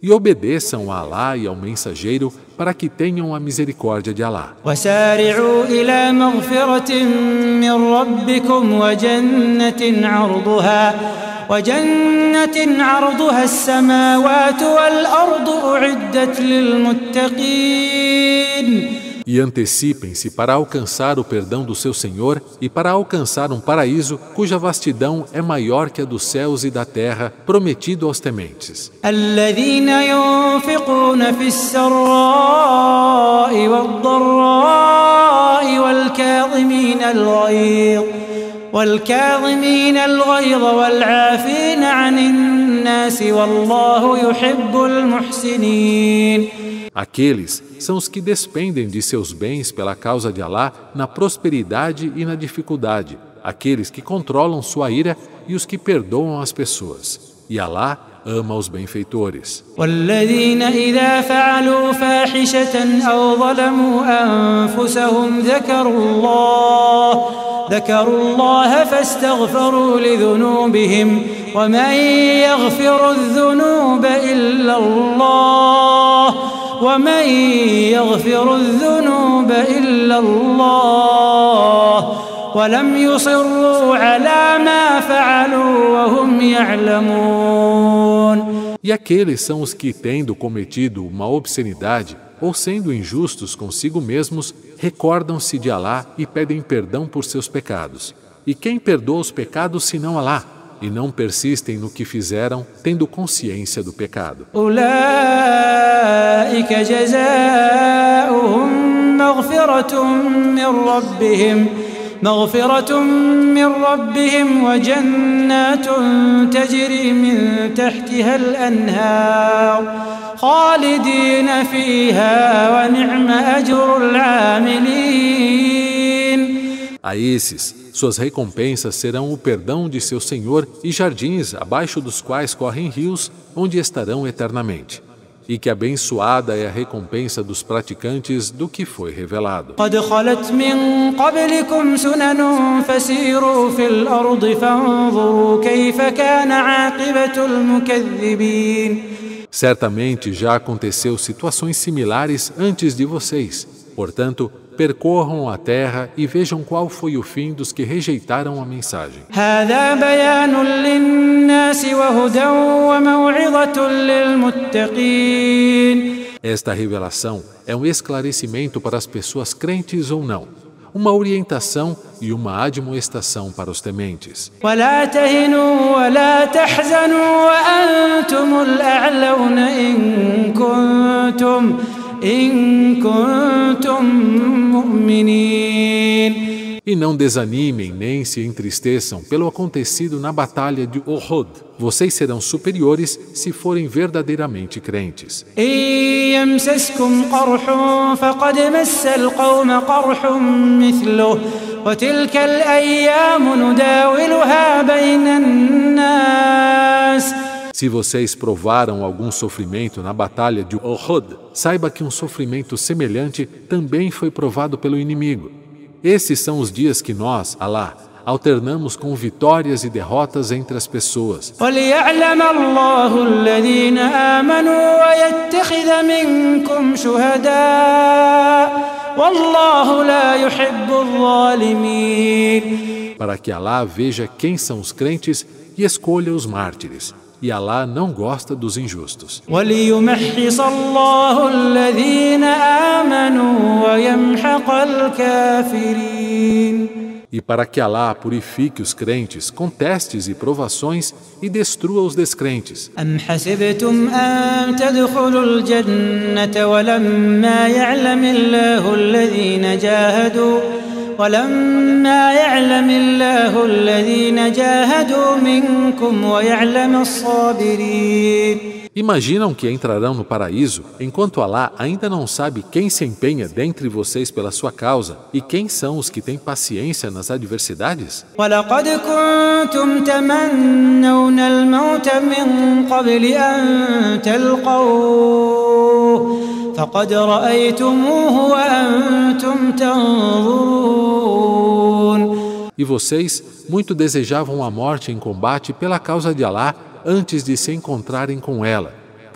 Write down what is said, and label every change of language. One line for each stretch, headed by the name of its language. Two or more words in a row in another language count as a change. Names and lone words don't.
Portuguese: E obedeçam a Alá e ao mensageiro para que tenham a misericórdia de Alá.
Arabic: وسارعوا إلى مغفرة من ربكم وجنة عرضها السماوات والأرض أعدت للمتقين.
Portuguese: E antecipem-se para alcançar o perdão do seu Senhor e para alcançar um paraíso cuja vastidão é maior que a dos céus e da terra, prometido aos tementes.
Arabic: الذين ينفقون في السراء والضراء والكاظمين الغيظ والعافين عن الناس والله يحب المحسنين.
Portuguese: Aqueles são os que despendem de seus bens pela causa de Alá na prosperidade e na dificuldade, aqueles que controlam sua ira e os que perdoam as pessoas. E Alá ama os benfeitores.
Arabic: والذين إذا فعلوا فاحشة أو ظلموا أنفسهم ذكروا الله فاستغفروا لذنوبهم ومن يغفر الذنوب إلا الله ولم يصروا على ما فعلوا وهم يعلمون.
Portuguese: E aqueles são os que, tendo cometido uma obscenidade ou sendo injustos consigo mesmos, recordam-se de Alá e pedem perdão por seus pecados. E quem perdoa os pecados senão Alá? E não persistem no que fizeram, tendo consciência do pecado.
Arabic: أولئك جزاؤهم مغفرة من ربهم وجنات تجري من تحتها الأنهار خالدين فيها ونعم أجر العاملين.
Portuguese: A esses, suas recompensas serão o perdão de seu Senhor e jardins abaixo dos quais correm rios, onde estarão eternamente. E que abençoada é a recompensa dos praticantes do que foi revelado.
Arabic: قد خلت من قبلكم سنن فسيروا في الأرض فانظروا كيف كان عاقبة المكذبين.
Portuguese: Certamente já aconteceu situações similares antes de vocês. Portanto, percorram a terra e vejam qual foi o fim dos que rejeitaram a mensagem.
Arabic: هذا بيان للناس وهدى وموعظة للمتقين.
Portuguese: Esta revelação é um esclarecimento para as pessoas crentes ou não, uma orientação e uma admoestação para os tementes.
Arabic: ولا تهنوا ولا تحزنوا وأنتم الأعلون إن كنتم مؤمنين.
Portuguese: E não desanimem nem se entristeçam pelo acontecido na batalha de Uhud. Vocês serão superiores se forem verdadeiramente crentes.
Arabic: إن يمسسكم قرح فقد مس القوم قرح مثله وتلك الأيام نداولها بين الناس.
Portuguese: Se vocês provaram algum sofrimento na batalha de Uhud, saiba que um sofrimento semelhante também foi provado pelo inimigo. Esses são os dias que nós, Alá, alternamos com vitórias e derrotas entre as pessoas.
Arabic: وَلِيَعْلَمَ اللَّهُ الَّذِينَ آمَنُوا وَيَتَّخِذَ مِنكُمْ شُهَدَاءَ وَاللَّهُ لَا يُحِبُّ الظَّالِمِينَ.
Portuguese: Para que Alá veja quem são os crentes e escolha os mártires. E Alá não gosta dos injustos.
Arabic: وَلِيُمَحِّصَ اللَّهُ الَّذِينَ آمَنُوا وَيَمْحَقَ الْكَافِرِينَ.
Portuguese: E para que Alá purifique os crentes com testes e provações e destrua os descrentes.
Arabic: أَمْ حَسِبْتُمْ أَن تَدْخُلُوا الْجَنَّةَ ولما يعلم الله الذين جاهدوا منكم ويعلم الصابرين.
Portuguese: Imaginam que entrarão no paraíso, enquanto Alá ainda não sabe quem se empenha dentre vocês pela sua causa e quem são os que têm paciência nas adversidades?
Arabic: وَلَقَدْ كُنْتُمْ تَمَنَّوْنَ الْمَوْتَ مِنْ قَبْلِ أَنْ تَلْقَوْهُ فَقَدْ رَأَيْتُمُوهُ وَأَنْتُمْ تَنْظُرُونَ.
Portuguese: E vocês muito desejavam a morte em combate pela causa de Alá antes de se encontrarem com ela.